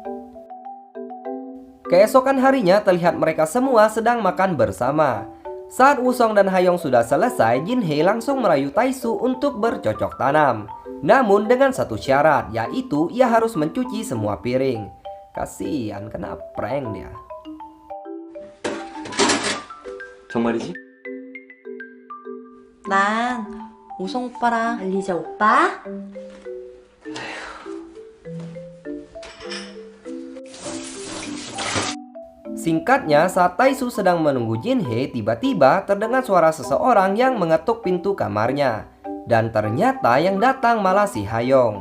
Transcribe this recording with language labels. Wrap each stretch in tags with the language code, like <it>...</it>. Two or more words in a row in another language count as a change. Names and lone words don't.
<id>Keesokan harinya terlihat mereka semua sedang makan bersama. Saat Wusong dan Hayong sudah selesai, Jinhye langsung merayu Taesu untuk bercocok tanam. Namun dengan satu syarat, yaitu ia harus mencuci semua piring. Kasihan, kena prank dia.</id> <ko>정말이지? 난 우성 오빠랑 알리자 오빠?</ko> <id>Singkatnya, saat Taesu sedang menunggu Jinhye, tiba-tiba terdengar suara seseorang yang mengetuk pintu kamarnya. Dan ternyata yang datang malah si Hayong.</id>